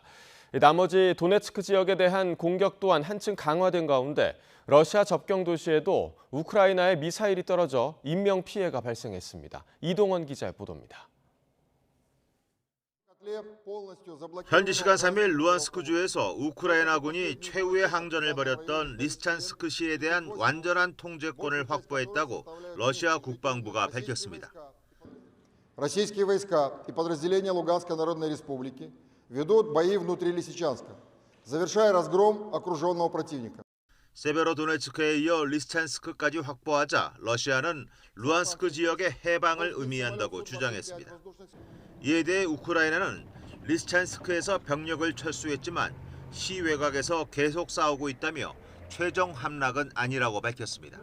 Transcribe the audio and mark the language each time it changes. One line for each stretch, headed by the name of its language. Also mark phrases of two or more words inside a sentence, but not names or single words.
Korean: 나머지 도네츠크 지역에 대한 공격 또한 한층 강화된 가운데 러시아 접경 도시에도 우크라이나의 미사일이 떨어져 인명피해가 발생했습니다. 이동원 기자의 보도입니다. 현지 시간 3일 루안스크주에서 우크라이나군이 최후의 항전을 벌였던 리스찬스크시에 대한 완전한 통제권을 확보했다고 러시아 국방부가 밝혔습니다.
Russian: Российские войска и подразделения Луганской Народной Республики ведут бои внутри Лисичанска, завершая разгром окруженного противника.
Korean: 세베로도네츠크에 이어 리스찬스크까지 확보하자 러시아는 루안스크 지역의 해방을 의미한다고 주장했습니다. 이에 대해 우크라이나는 리스찬스크에서 병력을 철수했지만 시 외곽에서 계속 싸우고 있다며 최종 함락은 아니라고 밝혔습니다.